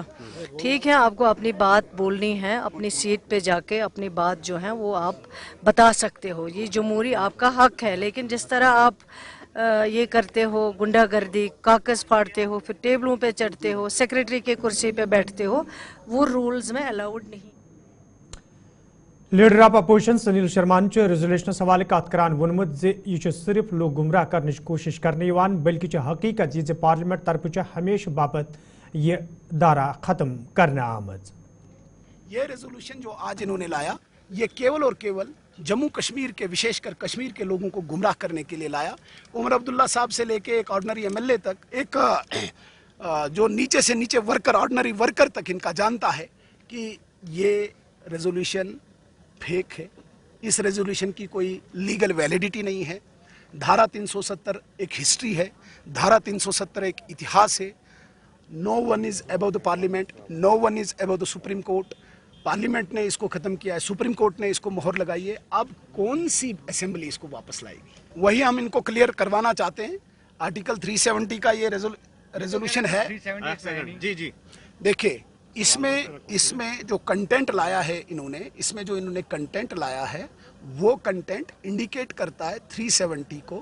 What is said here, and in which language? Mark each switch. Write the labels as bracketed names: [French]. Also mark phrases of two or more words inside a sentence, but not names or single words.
[Hindi] ठीक है, आपको अपनी बात बोलनी है, अपनी सीट पे जाके अपनी बात जो है वो आप बता सकते हो, ये जमहूरी आपका हक है। लेकिन जिस तरह आप ये करते हो, गुंडागर्दी, कागज फाड़ते हो, फिर टेबलों पे चढ़ते हो, सेक्रेटरी के कुर्सी पे बैठते हो, वो रूल्स में अलाउड नहीं। [English] Leader of Opposition [Kashmiri] सुनील शर्मा रेजोल्यूशन हवाले करान वोनमुत यह [Hindi] सिर्फ लोग गुमराह करने की कोशिश [Kashmiri] करने बल्कि हकीकत ये पार्लियामेंट तरफ हमेशा बाबत यह दारा खत्म करना आमद। [Hindi] ये रेजोल्यूशन जो आज इन्होंने लाया, ये केवल और केवल जम्मू कश्मीर के, विशेषकर कश्मीर के लोगों को गुमराह करने के लिए लाया। उमर अब्दुल्ला साहब से लेके एक [English] ordinary MLA [Hindi] तक, एक जो नीचे से नीचे वर्कर, [English] ordinary worker [Hindi] तक इनका जानता है कि ये रेजोल्यूशन फेक है। इस रेजोल्यूशन की कोई [English] legal validity [Hindi] नहीं है। धारा 370 एक हिस्ट्री है, धारा 370 एक इतिहास है। [English] No one is above the Parliament, no one is above the Supreme Court. [Hindi] पार्लियामेंट ने इसको खत्म किया है, सुप्रीम कोर्ट ने इसको मोहर लगाई है। अब कौन सी असेंबली इसको वापस लाएगी, वही हम इनको क्लियर करवाना चाहते हैं। आर्टिकल 370 का ये रेजोल्यूशन है। जी देखिए, इसमें जो कंटेंट लाया है इन्होंने, इसमें जो इन्होंने कंटेंट लाया है वो कंटेंट इंडिकेट करता है 370 को।